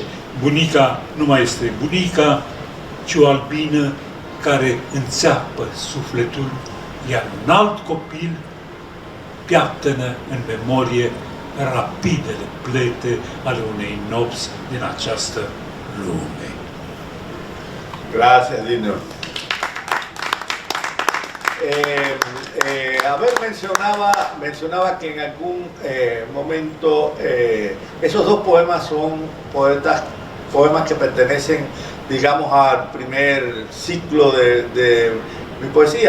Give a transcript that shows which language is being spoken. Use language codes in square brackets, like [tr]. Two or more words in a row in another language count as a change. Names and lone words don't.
[ro] Bunica nu mai este bunica, ci o albină care înțeapă sufletul, iar un alt copil piaptănă în memorie rapide le plete ale unei nopți din această lume. [es] Gracias, Dino. Mencionaba que en algún momento esos dos poemas son poemas que pertenecen, digamos, al primer ciclo de mi poesía.